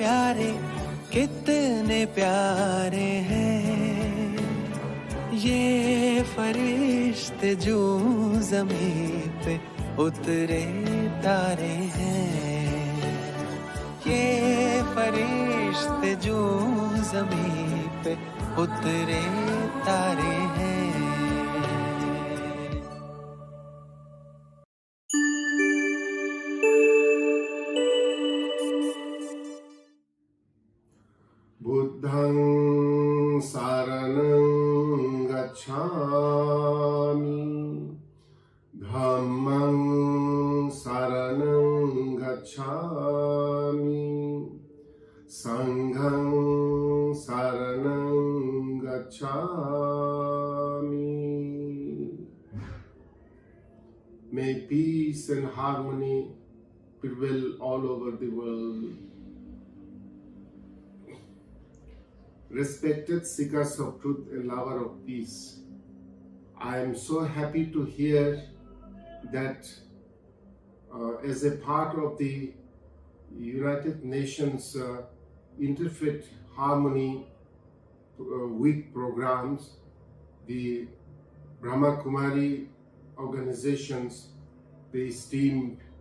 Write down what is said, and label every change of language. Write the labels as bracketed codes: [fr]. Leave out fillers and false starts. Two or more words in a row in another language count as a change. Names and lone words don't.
[hi] प्यारे हैं, ये फरिश्ते जो ज़मीं पे उतरे तारे हैं, ये फरिश्ते जो ज़मीं पे उतरे तारे हैं। [pi] बुद्धं शरणं गच्छामि, धम्मं शरणं गच्छामि, संघं शरणं गच्छामि। [en] May peace and harmony prevail all over the world. Respected seekers of truth and lover of peace, I am so happy to hear that as a part of the United Nations Interfaith Harmony Week programs, the Brahma Kumari organizations, the esteemed